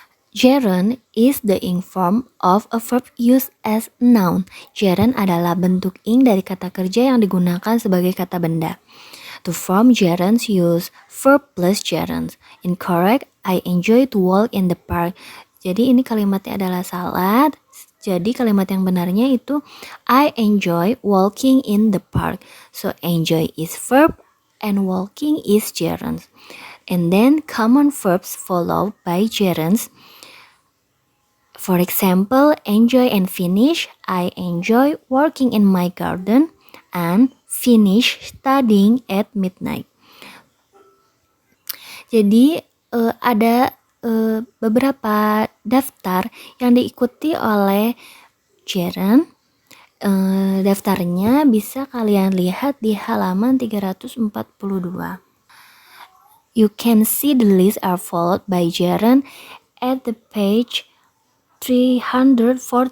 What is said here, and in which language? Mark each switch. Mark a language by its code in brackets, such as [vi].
[en] Gerund is the ing form of a verb used as a noun. [id] Gerund adalah bentuk ing dari kata kerja yang digunakan sebagai kata benda. [en] To form gerunds, use verb plus gerunds. Incorrect, I enjoy to walk in the park. [id] Jadi ini kalimatnya adalah salah. Jadi kalimat yang benarnya itu [en] I enjoy walking in the park. So enjoy is verb and walking is gerunds. And then common verbs followed by gerunds. For example, enjoy and finish. I enjoy working in my garden and finish studying at midnight. [id] Jadi ada beberapa daftar yang diikuti oleh gerund. Daftarnya bisa kalian lihat di halaman 342. [en] You can see the list are followed by gerund at the page 342.